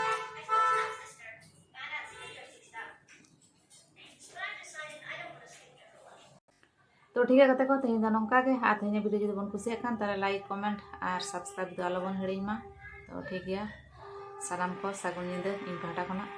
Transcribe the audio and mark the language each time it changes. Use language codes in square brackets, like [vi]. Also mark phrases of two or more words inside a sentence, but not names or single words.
[hi] तो ठीक है [sat] कते को तेज नौका के तेज वीडियो जो बन कुसिया खान तारे [en] like comment [sat] और सब्सक्राइब दो आलो बन हिड़ीमा [hi] तो ठीक है [sat] सालाम को सागुन नींदा इन पाहटा खना।